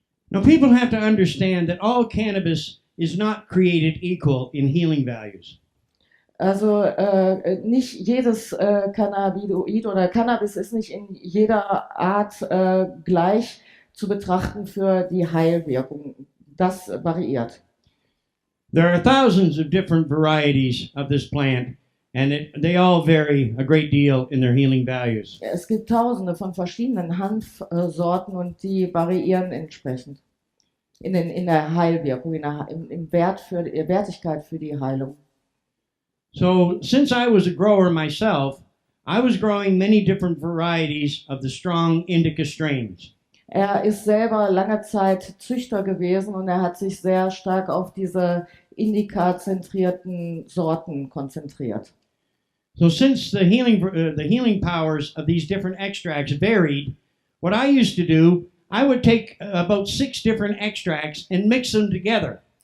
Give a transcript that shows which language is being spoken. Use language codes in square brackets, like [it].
[en] Now people have to understand that all cannabis is not created equal in healing values. [de] Also nicht jedes Cannabinoid oder Cannabis ist nicht in jeder Art gleich zu betrachten für die Heilwirkung. Das variiert. [en] There are thousands of different varieties of this plant, and they all vary a great deal in their healing values. [de] Es gibt tausende von verschiedenen Hanfsorten und die variieren entsprechend in der Heilwirkung, im Wertigkeit für die Heilung. [en] So, since I was a grower myself, I was growing many different varieties of the strong indica strains. [de] Er ist selber lange Zeit Züchter gewesen und er hat sich sehr stark auf diese indikazentrierten Sorten konzentriert. [en] So since the healing powers of these different extracts varied, what I used to do, I would take about 6 different extracts and mix them together.